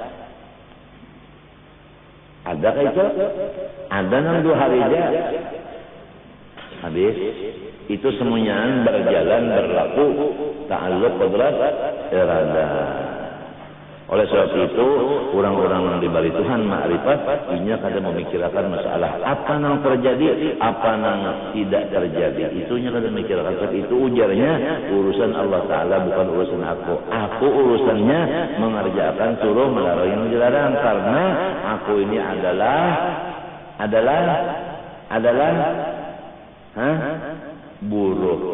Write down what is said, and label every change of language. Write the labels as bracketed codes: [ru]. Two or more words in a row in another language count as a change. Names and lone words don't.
[bjn] Adakah itu? Ada nang 2 hari aja habis. [id] Itu semuanya berjalan berlaku [ar] ta'alluq qudrat irada. [bjn] Oleh sebab itu orang-orang yang diberi Tuhan ma'rifat inya kada memikirkan masalah apa yang terjadi, apa yang tidak terjadi. Itunya kada memikirkan. Itu ujarnya urusan Allah Ta'ala, bukan urusan aku. [id] Aku urusannya mengerjakan suruh melarang yang dilarang, karena aku ini adalah buruh.